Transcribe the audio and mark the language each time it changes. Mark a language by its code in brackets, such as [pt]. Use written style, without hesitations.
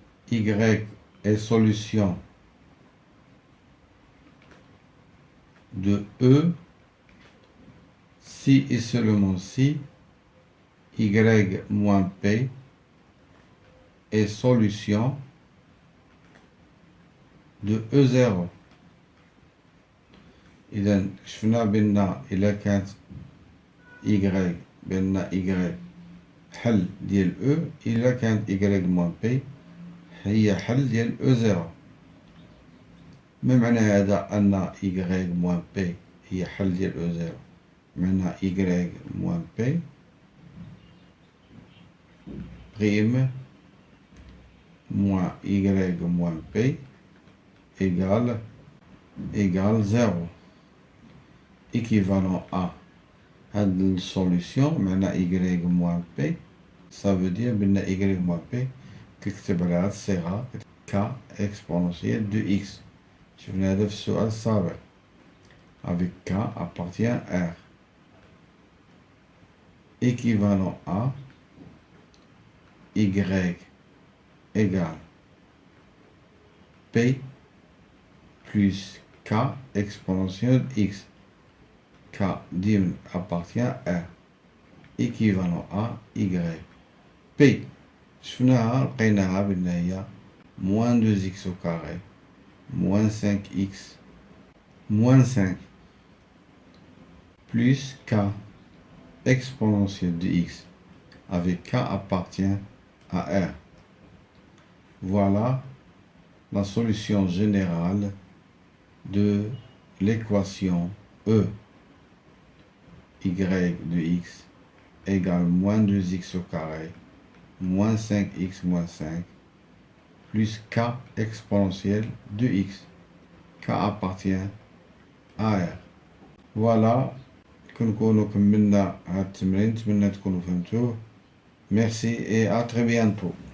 [fr] Y est solution de E si et seulement si y moins p est solution de E0. [ar] إذا شفنا بأن إلا كانت y بأن y حل ديال E، إلا كانت [fr] y moins p [ar] هي حل ديال E0. ما معنى هذا أن [fr] y moins p [ar] هي حل ديال [fr] E0؟ معنى y moins p prime moins y moins p égale 0. équivalent à [ar] هاد السوليسيون معنى [fr] y moins p، ça veut dire بأن y moins p [ar] كتكتب على هاد الصيغة [fr] k exponentielle de x. [ar] شفنا هذا في السؤال السابق [fr] avec k appartient R. équivalent à y égale p plus k exponentielle x. k dim appartient à R équivalent à y. p [ar] شفناها لقيناها بأن هي [fr] moins 2x au carré moins 5x moins 5 plus k exponentielle de x avec k appartient à R. Voilà la solution générale de l'équation E. y de x égale moins 2x au carré moins 5x moins 5 plus k exponentielle de x. k appartient à R. voilà [ar] كنكونوا كملنا هاد التمرين، نتمنى تكونوا فهمتوه. [fr] merci et à très bientôt.